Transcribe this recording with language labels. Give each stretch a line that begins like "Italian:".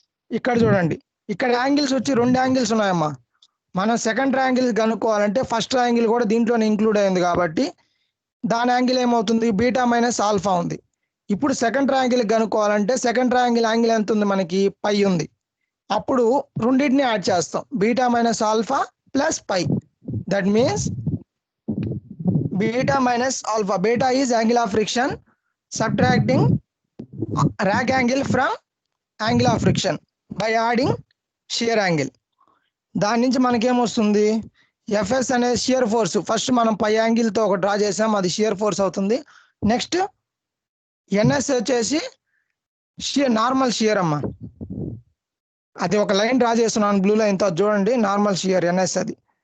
Telugu: ఇక్కడ చూడండి, ఇక్కడ యాంగిల్స్ వచ్చి 2 యాంగిల్స్ ఉన్నాయమ్మా. మనం సెకండ్ ట్రయాంగిల్ కనుక్కోవాలంటే ఫస్ట్ ట్రయాంగిల్ కూడా దీంట్లోనే ఇంక్లూడ్ అయింది కాబట్టి దాని యాంగిల్ ఏమవుతుంది, బీటా మైనస్ ఆల్ఫా ఉంది. ఇప్పుడు second triangle కనుక్కోవాలంటే second triangle angle ఎంత ఉంది మనకి, పై ఉంది. అప్పుడు రెండింటిని యాడ్ చేస్తాం, beta minus alpha plus pi. That means
English: beta minus alpha. Beta is angle of friction, subtracting rack angle from angle of friction by adding shear angle.
Telugu: దాని నుంచి మనకేమొస్తుంది, FS అనే షియర్ ఫోర్స్. ఫస్ట్ మనం పై angle తో ఒక draw చేసాం, అది shear force అవుతుంది. Next NS వచ్చేసి షియర్, నార్మల్ షియర్ అమ్మా. అది ఒక లైన్ డ్రా చేస్తున్నాను బ్లూ లైన్ తో, చూడండి నార్మల్ షియర్ ఎన్ఎస్ అది.